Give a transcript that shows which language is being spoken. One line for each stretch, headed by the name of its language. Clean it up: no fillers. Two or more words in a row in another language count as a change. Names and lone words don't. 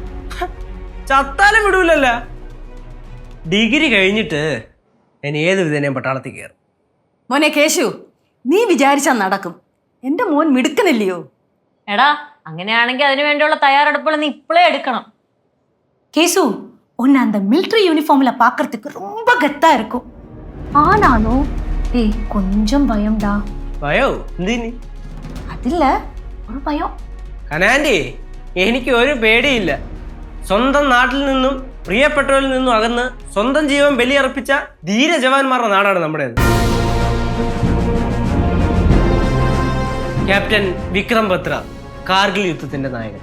Malayalam: ചത്താലും വിടൂലല്ല. ഡിഗ്രി കഴിഞ്ഞിട്ട് ഞാൻ ഏത് വിധേനയും പട്ടാളത്തിൽ കയറും. മോനെ കേശു, നീ വിചാരിച്ചാൽ നടക്കും. എന്റെ മോൻ മിടുക്കനല്ലയോ? എടാ, അങ്ങനെയാണെങ്കിൽ അതിനു വേണ്ടിയുള്ള തയ്യാറെടുപ്പുകൾ നീ ഇപ്പോഴേ എടുക്കണം.
Tamil: கேசு, உன்னை அந்த
English: military uniform
Tamil: பாக்குறதுக்கு ரொம்ப கெத்தா இருக்கும். ஆனாலும் டேய் கொஞ்சம் பயம்டா.
Malayalam: ഭയോ എന്തിന്? അതില്ല, ഒരു ഭയം. കനാൻഡി, എനിക്ക് ഒരു പേടിയില്ല. സ്വന്തം നാട്ടിൽ നിന്നും പ്രിയപ്പെട്ടവരിൽ നിന്നും അകന്ന് സ്വന്തം ജീവൻ ബലിയർപ്പിച്ച ധീര ജവാന്മാരുടെ നാടാണ് നമ്മുടേത്. ക്യാപ്റ്റൻ വിക്രം ബത്ര, കാർഗിൽ യുദ്ധത്തിന്റെ നായകൻ.